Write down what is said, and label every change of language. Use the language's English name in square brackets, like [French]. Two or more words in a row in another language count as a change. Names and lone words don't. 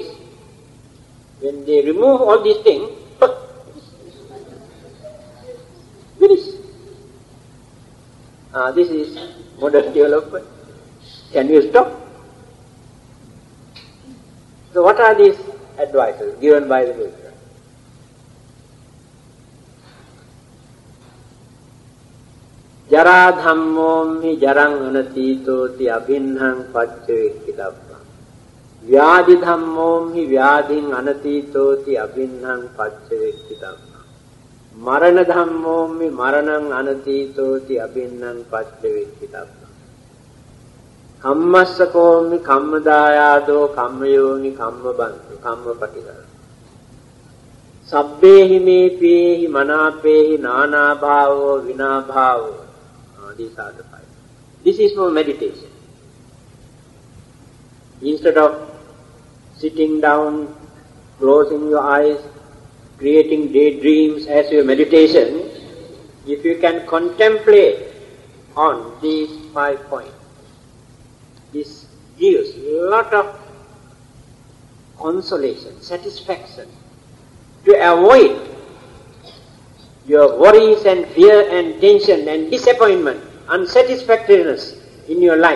[English] When they remove all these things, finish. This is modern development. Can you stop? So what are these advices given by the Buddha? [Pali] Jara dhammo mi jarang anatito ti abhinhang paccavekkitappa. Vyadi dhammo mi vyadhin anatito ti abhinhang paccavekkitappa. Marana dhammo mi maranang anatito ti abhinhang paccavekkitappa. Kammasako mi kammadayado kammayoni kammabantu kammapatikara. Sabbehi me pehi manapehi nana bhavo vina bhavo. [English] These are the five. This is for meditation. Instead of sitting down, closing your eyes, creating daydreams as your meditation, if you can contemplate on these 5 points, this gives a lot of consolation, satisfaction, to avoid your worries and fear and tension and disappointment, unsatisfactoriness in your life.